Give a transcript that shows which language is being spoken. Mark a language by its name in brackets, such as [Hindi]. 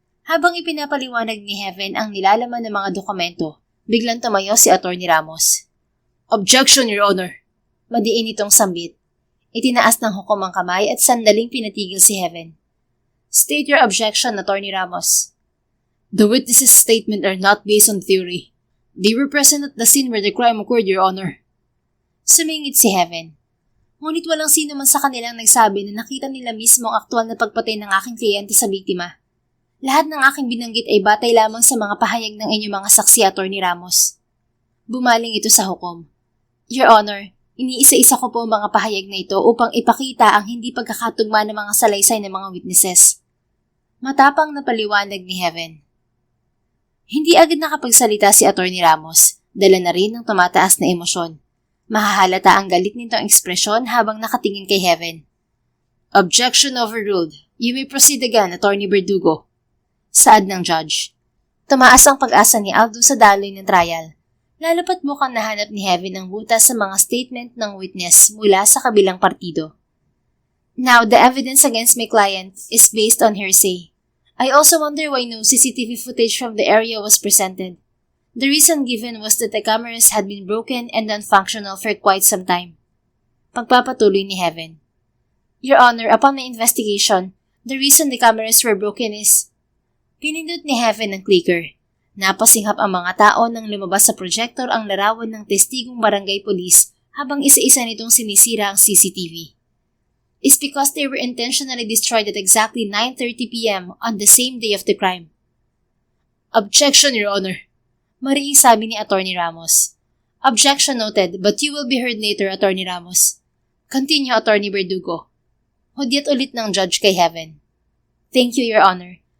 [Filipino] Habang ipinapaliwanag ni Heaven ang nilalaman ng mga dokumento, biglang tumayo si Attorney Ramos. [English] Objection, Your Honor! [Filipino] Madiin itong sambit. Itinaas ng hukom ang kamay at sandaling pinatigil si Heaven. [English] State your objection, Attorney Ramos. The witnesses' statement are not based on theory. They were present at the scene where the crime occurred, Your Honor. [Filipino] Sumingit si Heaven. Ngunit walang sino man sa kanilang nagsabi na nakita nila mismo ang aktual na pagpatay ng aking kliyente sa biktima. Lahat ng aking binanggit ay batay lamang sa mga pahayag ng inyong mga saksi, Attorney Ramos. Bumaling ito sa hukom. Your Honor, iniisa-isa ko po ang mga pahayag na ito upang ipakita ang hindi pagkakatugma ng mga salaysay ng mga witnesses. Matapang na paliwanag ni Heaven. Hindi agad nakapagsalita si Atty. Ramos, dala na rin ng tumataas na emosyon. Mahahalata ang galit nitong ekspresyon habang nakatingin kay Heaven. [English] Objection overruled. You may proceed again, Atty. [Filipino] Verdugo. Saad ng judge. Tumaas ang pag-asa ni Aldo sa daloy ng trial. Lalo pat mukhang nahanap ni Heaven ang butas sa mga statement ng witness mula sa kabilang partido. [English] Now, the evidence against my client is based on hearsay. I also wonder why no CCTV footage from the area was presented. The reason given was that the cameras had been broken and non-functional for quite some time. [Filipino] Pagpapatuloy ni Heaven. [English] Your Honor, upon my investigation, the reason the cameras were broken is... [Filipino] Pinindot ni Heaven ang clicker. Napasinghap ang mga tao nang lumabas sa projector ang larawan ng testigong barangay police habang isa-isa nitong sinisira ang CCTV. [English] It's because they were intentionally destroyed at exactly 9:30 p.m. on the same day of the crime. Objection, Your Honor. [Filipino] Mariing sabi ni Atty. Ramos. [English] Objection noted, but you will be heard later, Atty. Ramos. Continue, Atty. Verdugo. [Filipino] Hudyat ulit ng judge kay Heaven. [English] Thank you, Your Honor.